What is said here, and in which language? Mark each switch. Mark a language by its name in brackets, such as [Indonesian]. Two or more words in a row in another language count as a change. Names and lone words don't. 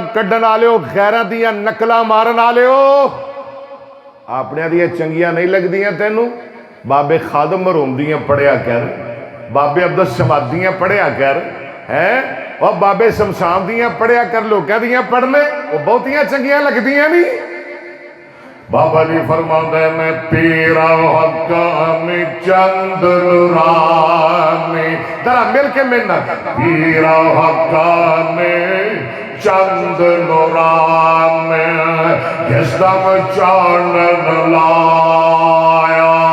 [Punjabi] کڈن والے ہو غیراں دیاں نقلاں مارن والے ہو اپنے دیاں چنگیاں نہیں لگدیاں تینوں بابے خادم مرحوم دیاں پڑھیا کر بابے عبدالصمد دیاں پڑھیا کر ہیں اور بابے شمشان دیاں پڑھیا کر لوکاں دیاں پڑھنے وہ بہتیاں چنگیاں لگدیاں نہیں بابا جی فرماندے میں پیرا حقانی چند نورانی ذرا مل کے منت پیرا حقانی چند نورانی جس دم چانن لایا